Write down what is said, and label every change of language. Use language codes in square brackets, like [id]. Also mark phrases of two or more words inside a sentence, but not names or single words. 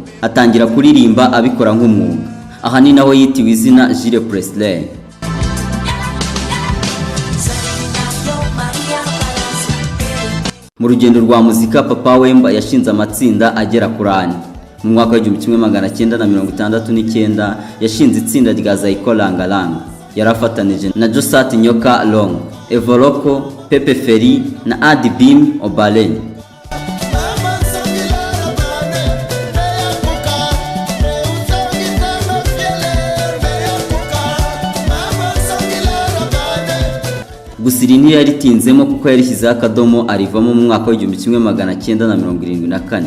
[rw] Atangira kuririmba abikora nk'umwuga. Aha ni naho yitiwe izina Jules Presley. Mu rugendo rwa muzika Papa Wemba yashinze amatsinda agera kuri 4. Mu mwaka wa 1969 yashinze itsinda rya Zaiko Langalanga. Yarafatanije na Josat Nyoka Long, Evoloko, Pepe Feri na Adibim Obale. Gusiri ni yaritinzemo kuko yarishyizeho akadomo arivamo mu mwaka wa 1974.